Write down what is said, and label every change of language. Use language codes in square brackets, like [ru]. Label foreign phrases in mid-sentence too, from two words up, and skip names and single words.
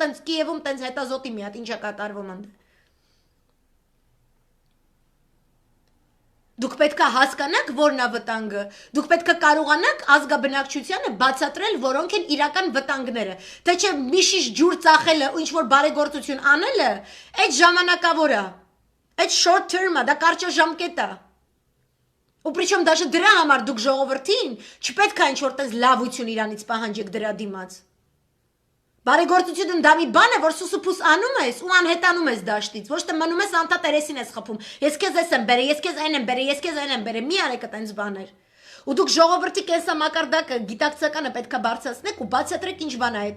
[hy] տենց Կիևում տենց հետազոտի մի հատ ինչա կատարվում ընդ։ Դուք պետք է հասկանաք, որն է վտանգը։ Դուք պետք է կարողանաք ազգաբնակչությանը բացատրել, որոնք են իրական վտանգները։ Թե չէ մի շիշ ջուր ծախելը ու ինչ որ բարեգործություն անելը, այդ ժամանակավոր է։ Այդ [en] short term- [hy] ը, դա կարճաժամկետ է։ Ու [ru] причем даже [hy] դրա համար դուք ժողովրդին չպետք է ինչ որ տես լավություն իրանից պահանջեք դրա դիմաց։ Բարեգործությունը դա մի բան է, որ սուսուփուս անում ես ու անհետանում ես դաշտից, ոչ թե մնում ես անտատերեսին ես խփում։ Ես քեզ ես եմ բերե, ես քեզ այն եմ բերե, ես քեզ այն եմ բերե, մի արեք այդպես բաներ։ Ու դուք ժողովրդի կենսամակարդակը գիտակցականը պետքա բարձրացնեք ու բացատրեք ինչ բան է այդ